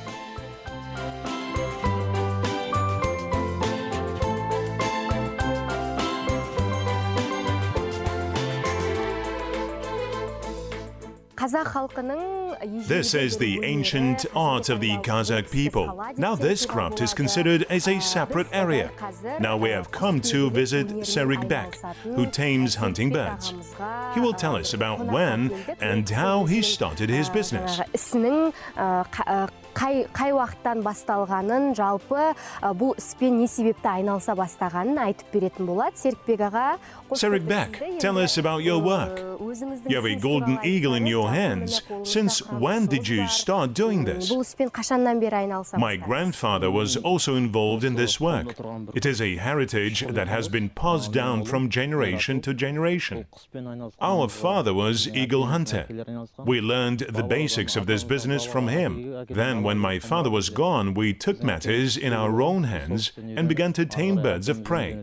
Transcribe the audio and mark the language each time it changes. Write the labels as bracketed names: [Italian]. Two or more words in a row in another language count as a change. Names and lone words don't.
[English] This is the ancient art of the Kazakh people. Now this craft is considered as a separate area. Now we have come to visit Jibek, who tames hunting birds. He will tell us about when and how he started his business. [Kazakh] Қай уақыттан басталғанын, жалпы бұл іспен не себепті айналыса бастағанын айтып беретін болады. Серікбек аға. [English] Jibek, tell us about your work. You have a golden eagle in your hands. Since when did you start doing this? [Kazakh] Бұл іспен қашаннан бері айналыса бастағаныз? [English] My grandfather was also involved in this work. It is a heritage that has been passed down from generation to generation. Our father was eagle hunter. We learned the basics of this business from him. Then, when my father was gone, we took matters in our own hands and began to tame birds of prey.